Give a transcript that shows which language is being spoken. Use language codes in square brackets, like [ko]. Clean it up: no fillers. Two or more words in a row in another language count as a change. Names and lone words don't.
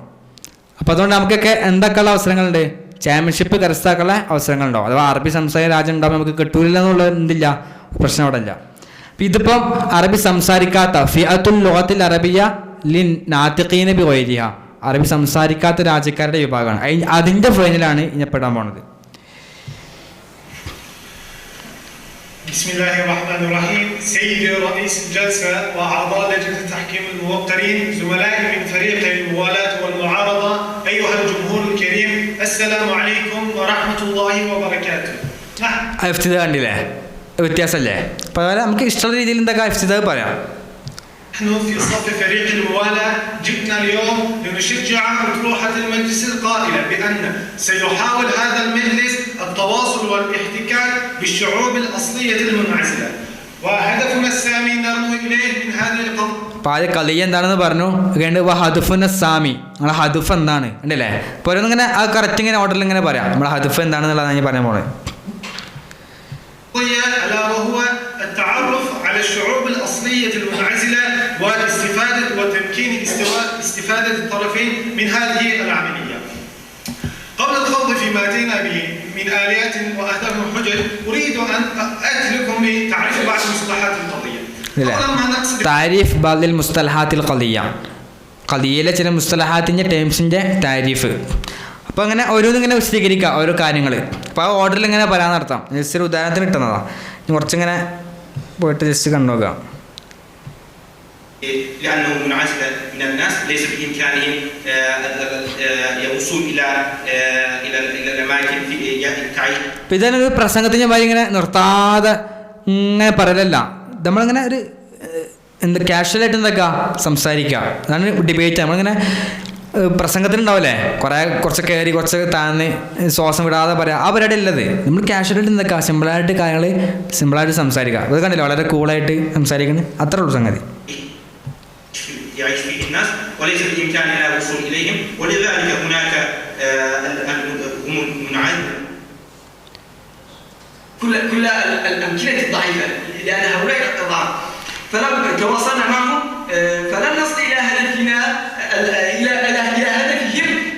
[ml] അപ്പോൾ അതുകൊണ്ട് നമുക്കൊക്കെ എന്തൊക്കെയുള്ള അവസരങ്ങളുണ്ട്, ചാമ്പ്യൻഷിപ്പ് കരസ്ഥമാക്കാനുള്ള അവസരങ്ങളുണ്ടാവും. അഥവാ അറബി സംസാരിക്കുന്ന രാജ്യം ഉണ്ടാകുമ്പോൾ നമുക്ക് കിട്ടൂല എന്നുള്ള എന്തില്ല, പ്രശ്നം അവിടെ ഇല്ല. അപ്പം ഇതിപ്പം അറബി സംസാരിക്കാത്ത [ar] فئة اللغة العربية للناطقين بغيرها, [ml] അറബി സംസാരിക്കാത്ത രാജ്യക്കാരുടെ വിഭാഗമാണ്. അതിൻ്റെ ഫൈനലാണ് ഇനിപ്പെടാൻ പോണത്. [ar] بسم الله الرحمن الرحيم. سيدي رئيس الجلسة وأعضاء لجنة تحكيم الموقرين، زملائي من فريق الموالاة والمعارضة، أيها الجمهور الكريم، السلام عليكم ورحمة الله وبركاته. [ml] ഇഫ്തിദ കണ്ടില്ലേ, വ്യത്യാസമല്ലേ? അപ്പോൾ അതുപോലെ നമുക്ക് ഇഷ്ടമുള്ള രീതിയിൽ എന്തൊക്കെ ഇഫ്തിദ പറയാം. [ar] نحن في صف فريق الموالاة جئنا اليوم لنشجع أطروحة المجلس القائلة بأن سيحاول هذا المجلس التواصل والاحتكاك بالشعوب الأصلية المنعزلة، وهدفنا السامي نرمو إليه من هذه القضية. [ml] അപ്പോൾ ആദ്യം കളിയ എന്താണെന്ന് പറഞ്ഞു. [ar] هدفنا سامي, [ml] നമ്മളെ ഹദഫ് എന്താണ് ഉണ്ടല്ലേ? അപ്പോൾ ഓരോന്നിങ്ങനെ ആ കറക്റ്റ് ഇങ്ങനെ ഓർഡറിൽ ഇങ്ങനെ പറയാം. നമ്മളെ ഹദഫ് എന്താണെന്നുള്ളതാണ് ഞാൻ പറയാൻ പോകുന്നത്. [ar] ألا وهو التعرف على الشعوب الأصلية المنعزلة والاستفادة وتمكين استفادة الطرفين من هذه العملية. قبل الخوض فيما أتينا به من آليات وأهداف وحجج، أريد أن أترككم بتعريف بعض مصطلحات القضية. تعريف بعض مصطلحات [ml] ഖദിയയിലെ ചില മുസ്തലഹാത്തിൻ്റെ ടേംസിൻ്റെ താരിഫ്. അപ്പോൾ അങ്ങനെ ഓരോന്നിങ്ങനെ വിശദീകരിക്കുക ഓരോ കാര്യങ്ങൾ. അപ്പോൾ ആ ഓർഡറിൽ ഇങ്ങനെ പറയാൻ നടത്താം. ജസ്റ്റ് ഒരു ഉദാഹരണത്തിന് കിട്ടുന്നതാണ്. കുറച്ചിങ്ങനെ പോയിട്ട് ജസ്റ്റ് കണ്ടുനോക്കാം. [ar] لأنه منعزلة من الناس ليس بإمكانهم الوصول إلى الأماكن في تعيش. [ml] അപ്പോൾ ഇതൊരു പ്രസംഗത്തിൻ്റെ മാതിരി ഇങ്ങനെ നിർത്താതെ ഇങ്ങനെ പറയലല്ല. നമ്മളിങ്ങനെ ഒരു കാഷ്വലായിട്ട് എന്തൊക്കെ സംസാരിക്കുക, അതാണ് ഡിബേറ്റ്. നമ്മളിങ്ങനെ പ്രസംഗത്തിനുണ്ടാവില്ലേ കുറച്ച് കയറി കുറച്ച് താഴ്ന്ന് ശ്വാസം വിടാതെ പറയാം, ആ പരിപാടി ഉള്ളത്. നമ്മൾ കാഷ്വലായിട്ട് എന്തൊക്കെ സിമ്പിളായിട്ട് കാര്യങ്ങൾ സിമ്പിളായിട്ട് സംസാരിക്കുക. അത് കണ്ടില്ല, വളരെ കൂളായിട്ട് സംസാരിക്കുന്നത്, അത്രേ ഉള്ളൂ സംഗതി. [ar] يعيش فيه الناس وليس بإمكاننا الوصول إليهم، ولذلك هناك منعزلة كل الأمكنة الضعيفة، لأن هؤلاء ضعاف، فلو تواصلنا معهم فلن نصل إلى هدفنا إلى هدفهم.